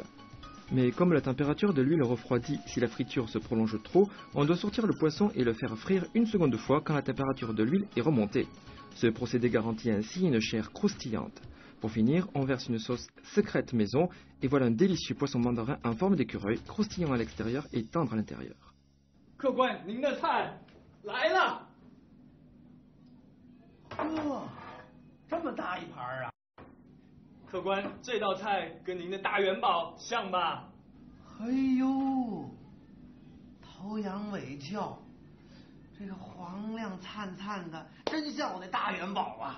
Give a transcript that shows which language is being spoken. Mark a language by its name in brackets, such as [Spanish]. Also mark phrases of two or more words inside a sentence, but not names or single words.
[French] Mais comme la température de l'huile refroidit si la friture se prolonge trop, on doit sortir le poisson et le faire frire une seconde fois quand la température de l'huile est remontée. Ce procédé garantit ainsi une chair croustillante. Pour finir, on verse une sauce secrète maison et voilà un délicieux poisson mandarin en forme d'écureuil, croustillant à l'extérieur et tendre à l'intérieur. [Chinese] 客官，您的菜来了。哇，这么大一盘啊！客官，这道菜跟您的大元宝像吧？哎呦，头仰尾翘，这个黄亮灿灿的，真像我的大元宝啊！